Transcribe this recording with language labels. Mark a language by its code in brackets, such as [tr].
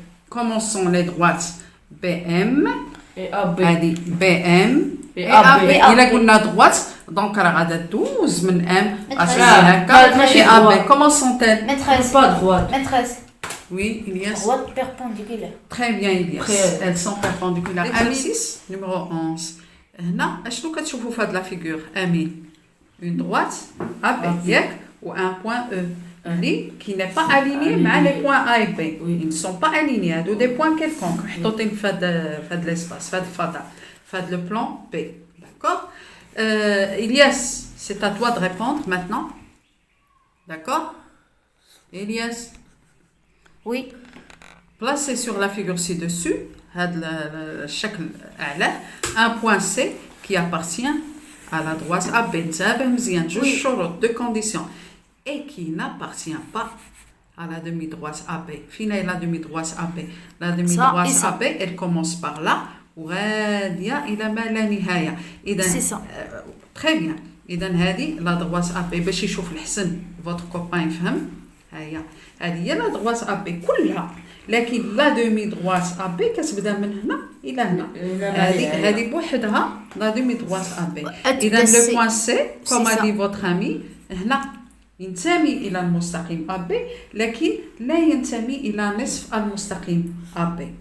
[fr] Comment sont les droites BM et AB. [ar] هذه [fr] BM et AB. [ar] إلا قلنا [fr] droite donc [ar] راه غادا دوز من M غتمشي هكا et AB. [fr] Comment sont-elles? Maîtresse. Pas droite. Maîtresse. Oui, Ilias. Droite perpendiculaire. Très bien, Ilias. Elles sont perpendiculaires. Exercice numéro 11. [ar] هنا اشنو كتشوفوا في هاد لا فيغور؟ أمين. [fr] Une droite AB [ar] ياك [fr] و un point E. qui n'est pas aligné مع les points A et B. Ils ne sont pas alignés هادو des points quelconques [ar] محطوطين في هاد [fr] l'espace [ar] في هاد الفضاء في هاد [fr] le plan B. D'accord? Ilias, c'est à toi de répondre maintenant. D'accord? Ilias? Oui. Placez sur la figure ci-dessus [ar] هاد الشكل أعلى [fr] un point C qui appartient à la droite AB. [ar] نتابع مزيان جوج شروط [fr] de conditions et qui n'appartient pas à la demi-droite AB. Fina la demi-droite AB. La demi-droite AB, elle commence par là [ar] وغادية إلى ما لا نهاية. [fr] إذا très bien. [ar] إذا هذه la droite AB باش يشوف الحسن [fr] votre copain [ar] يفهم. هي هذه la droite AB كلها. لكن [fr] la demi-droite AB [ar] كتبدا من هنا إلى هنا. هذه بوحدها [fr] la demi-droite AB. [ar] إذا le point C, [fr] comme a dit votre ami, [ar] هنا ينتمي إلى المستقيم AB لكن لا ينتمي إلى نصف المستقيم AB.